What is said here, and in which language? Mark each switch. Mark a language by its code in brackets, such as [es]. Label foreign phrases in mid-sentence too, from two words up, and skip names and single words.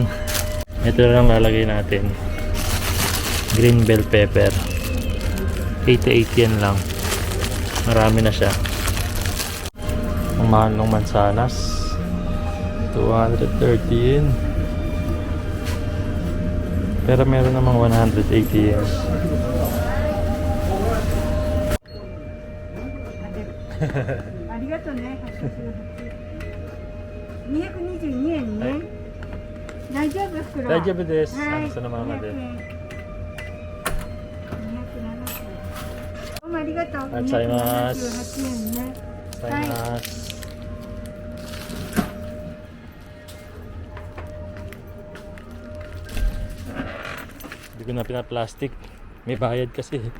[tl] Ito lang lalagay natin, [en] green bell pepper, [tl] 88 yan lang. Marami na siya. Ang mahal ng mansanas, 230 yen. Pero meron namang 180 yen. [ja] ありがとうね. 222円ね。大丈夫袋。大丈夫です。はい。そのままで。 207どうもありがとう。ありがとうございます。 278円ね。 [tl] さよなら。Hindi ko na pinaplastic. May bayad kasi.